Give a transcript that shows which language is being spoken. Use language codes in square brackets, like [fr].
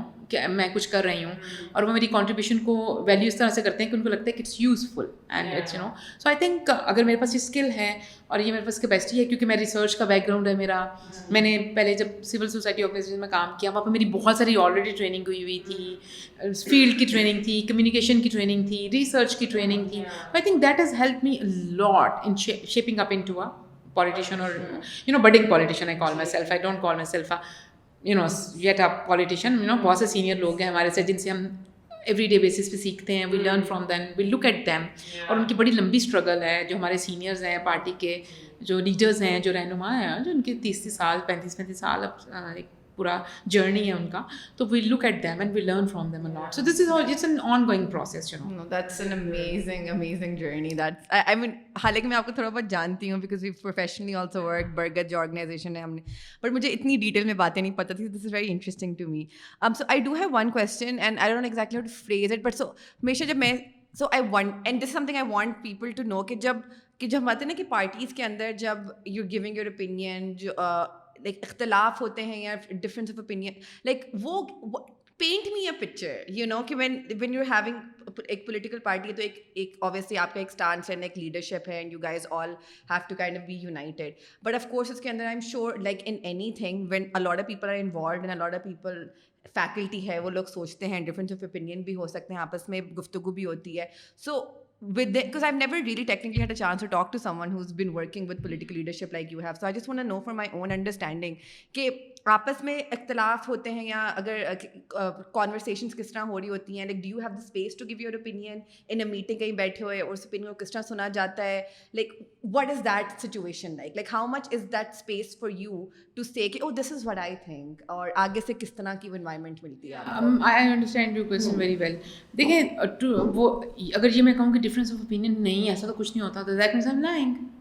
[ur] کہ میں کچھ کر رہی ہوں, اور وہ میری کنٹریبیوشن کو ویلیو اس طرح سے کرتے ہیں کہ ان کو لگتا ہے کہ [en] it's useful and it's so I think [ur] اگر میرے پاس یہ اسکل ہے اور یہ میرے پاس کیپیسٹی ہے, کیونکہ میں ریسرچ کا بیک گراؤنڈ ہے میرا, میں نے پہلے جب سول سوسائٹی آرگنائزیشن میں کام کیا وہاں پہ میری بہت ساری آلریڈی ٹریننگ ہوئی تھی, فیلڈ کی ٹریننگ تھی, کمیونیکیشن کی ٹریننگ تھی, ریسرچ کی ٹریننگ تھی. [en] I think that has help me lot in shaping up into a politician, or budding politician I call myself. I don't call myself a yet a politician. [ur] بہت سے senior لوگ ہیں ہمارے سے جن سے ہم ایوری ڈے بیسس پہ سیکھتے ہیں, [en] we learn from them, we look at them, [ur] اور ان کی بڑی لمبی اسٹرگل ہے. جو ہمارے سینئرز ہیں پارٹی کے, جو لیڈرز ہیں, جو رہنما ہیں, جو ان کے 30 سال 35 سال اب ایک پورا جرنی ہے ان کا, تو [en] We look at them and we learn from them a lot. So this is it's an ongoing process. That's an amazing journey. That's I mean, [ur] حالانکہ میں آپ کو تھوڑا بہت جانتی ہوں [en] because we've professionally also worked. [ur] برگت جو آرگنائزیشن ہے ہم نے, بٹ مجھے اتنی ڈیٹیل میں باتیں نہیں پتہ تھی. [en] This is very interesting to me. So I do have one question and I don't know exactly how to phrase it, but so [ur] ہمیشہ جب میں [en] I want, and this is something I want people to know, [ur] کہ جب ہم آتے ہیں نا کہ پارٹیز کے اندر جب [en] you're giving your opinion, like [ur] اختلاف ہوتے ہیں یا [en] difference of opinion, like وہ paint me a picture کہ when you having [ur] ایک پولیٹیکل پارٹی ہے تو ایک اوبیسلی آپ کا ایک اسٹانس ہے, ایک لیڈرشپ ہے, [en] And you guys all have to kind of be united. But of course [ur] اس کے اندر [en] I am sure like in anything when a lot of people are involved and a lot of people, [ur] faculty ہے, وہ لوگ سوچتے ہیں, difference of opinion بھی ہو سکتے ہیں, آپس میں گفتگو بھی ہوتی ہے. [en] So because I've never really technically had a chance to talk to someone who's been working with political leadership like you have. So I just want to know for my own understanding [ur] کہ آپس میں اختلاف ہوتے ہیں یا اگر [en] conversations [ur] کس طرح ہو رہی ہوتی ہیں, [en] like do you have the space to give your opinion in a meeting, [ur] کہیں بیٹھے ہوئے اور اس [en] opinion [ur] کو کس طرح سنا جاتا ہے, [en] like what is that situation like how much is that space for you to say کہ oh this is what I think, [ur] اور آگے سے کس طرح کی [en] environment ملتی ہے. I understand your question very well. [ur] دیکھیں وہ اگر یہ میں کہوں کہ ڈفرینس آف اوپینین نہیں, ایسا تو کچھ نہیں ہوتا, تو [en] That means I am lying.